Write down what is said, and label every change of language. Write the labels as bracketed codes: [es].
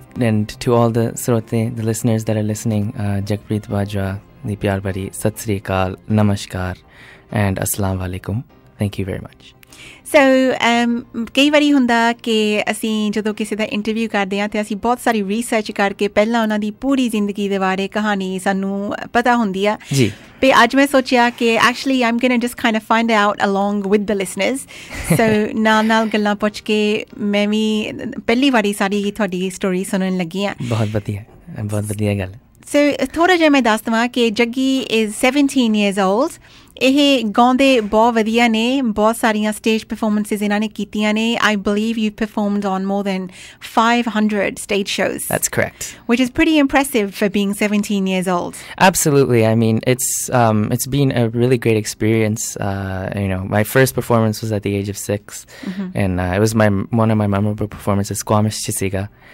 [en] And to all the the listeners that are listening, Jugpreet Bajwa [pa] ਦੀ ਪਿਆਰ ਭਰੀ ਸਤਿ ਸ੍ਰੀ ਅਕਾਲ, ਨਮਸਕਾਰ [en] and assalamu alaikum. Thank you very much. [pa] So ਕਈ ਵਾਰੀ ਹੁੰਦਾ ਕਿ ਅਸੀਂ ਜਦੋਂ ਕਿਸੇ ਦਾ ਇੰਟਰਵਿਊ ਕਰਦੇ ਹਾਂ ਤੇ ਅਸੀਂ ਬਹੁਤ ਸਾਰੀ ਰਿਸਰਚ ਕਰਕੇ ਪਹਿਲਾਂ ਉਹਨਾਂ ਦੀ ਪੂਰੀ ਜ਼ਿੰਦਗੀ ਦੇ ਬਾਰੇ ਕਹਾਣੀ ਸਾਨੂੰ ਪਤਾ ਹੁੰਦੀ ਆ ਜੀ। ਤੇ ਅੱਜ ਮੈਂ ਸੋਚਿਆ ਕਿ [en] actually I'm going to just kind of find out along with the listeners. [pa] So ਨਾਲ ਗੱਲਾਂ ਪੁੱਛ ਕੇ ਮੈਂ ਵੀ ਪਹਿਲੀ ਵਾਰੀ ਸਾਰੀ ਤੁਹਾਡੀ ਸਟੋਰੀ ਸੁਣਨ ਲੱਗੀ ਹਾਂ। ਬਹੁਤ ਵਧੀਆ ਗੱਲ। So ਥੋੜਾ ਜਿਹਾ ਮੈਂ ਦੱਸ ਦਵਾਂ ਕਿ ਜੱਗੀ [en] is 17 years old. [pa] ਇਹ ਗਾਉਂਦੇ ਬਹੁਤ ਵਧੀਆ ਨੇ, ਬਹੁਤ ਸਾਰੀਆਂ stage performances ਇਹਨਾਂ ਨੇ ਕੀਤੀਆਂ ਨੇ. [en] I believe you've performed on more than 500 stage shows. That's correct. Which is pretty impressive for being 17 years old. Absolutely. I mean, it's been a really great experience. My first performance was at the age of 6, and it was one of my memorable performances, Squamish Chisiga.